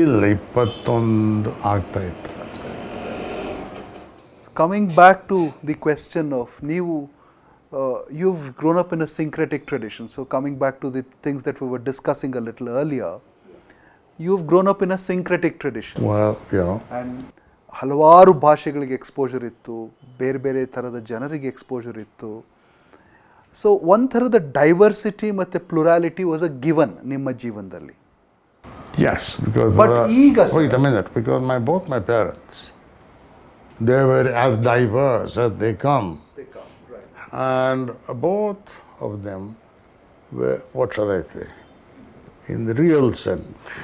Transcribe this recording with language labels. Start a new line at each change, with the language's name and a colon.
Kannada: ಇಲ್ಲ 21 ಆಗ್ತಾ ಇತ್ತು.
English: Coming back to the question of ನೀವು you've grown up in a syncretic tradition. So coming back to the things that we were discussing a little earlier, you've grown up in a syncretic tradition. Well, yeah.
Kannada: And ಹಲವಾರು ಭಾಷೆಗಳಿಗೆ exposure ಇತ್ತು, ಬೇರೆ ಬೇರೆ ಥರದ ಜನರಿಗೆ exposure ಇತ್ತು. So ಒಂದು ಥರದ ಡೈವರ್ಸಿಟಿ ಮತ್ತು ಪ್ಲುರಾಲಿಟಿ
English: was a given
Kannada: ನಿಮ್ಮ ಜೀವನದಲ್ಲಿ.
English: Yes, because
Kannada: But ಈಗ
English: wait a minute, because both my parents, they were as diverse as they come. right. And both of them were, what shall I say, in the real sense.